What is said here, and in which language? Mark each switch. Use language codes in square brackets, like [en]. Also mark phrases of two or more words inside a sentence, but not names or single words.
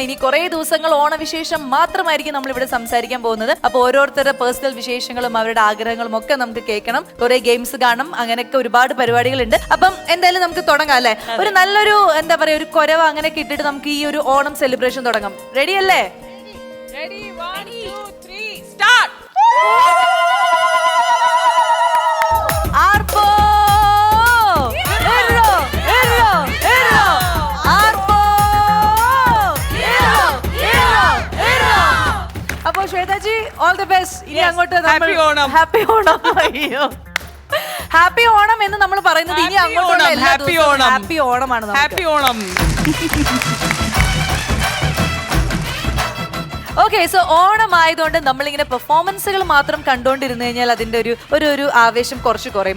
[ml] ഇനി കുറെ ദിവസങ്ങൾ ഓണവിശേഷം മാത്രമായിരിക്കും നമ്മൾ ഇവിടെ സംസാരിക്കാൻ പോകുന്നത്. അപ്പൊ ഓരോരുത്തരുടെ പേഴ്സണൽ വിശേഷങ്ങളും അവരുടെ ആഗ്രഹങ്ങളും ഒക്കെ നമുക്ക് കേൾക്കണം. കുറെ ഗെയിംസ് കാണും, അങ്ങനെയൊക്കെ ഒരുപാട് പരിപാടികളുണ്ട്. അപ്പം എന്തായാലും നമുക്ക് തുടങ്ങാം അല്ലെ? ഒരു നല്ലൊരു എന്താ പറയാ ഒരു കൊരവ അങ്ങനെയൊക്കെ ഇട്ടിട്ട് നമുക്ക് ഈ ഒരു ഓണം സെലിബ്രേഷൻ തുടങ്ങാം. റെഡി അല്ലേ? [en] Ready, 1, 2, 3, start! [ml] Arpo! ഇർറോ! ഇർറോ! ഇർറോ! ആർപ്പോ! ഇർറോ! ഇർറോ! ഇർറോ! അപ്പോൾ ശ്വേതാജി [en] all the best. [ml] ഇനി അങ്ങോട്ട് ഹാപ്പി ഓണം. ഹാപ്പി ഓണം. അയ്യോ, ഹാപ്പി ഓണം എന്ന് നമ്മൾ പറയുന്നത് ഇനി അങ്ങോട്ടുള്ള എല്ലാ ദിവസവും ഹാപ്പി ഓണമാണ്. ഹാപ്പി ഓണം. [en] okay, so [ml] ഓണം ആയതുകൊണ്ട് നമ്മളിങ്ങനെ പെർഫോമൻസുകൾ മാത്രം കണ്ടുകൊണ്ടിരുന്നു കഴിഞ്ഞാൽ അതിന്റെ ഒരു ആവേശം കുറച്ച് കുറയും.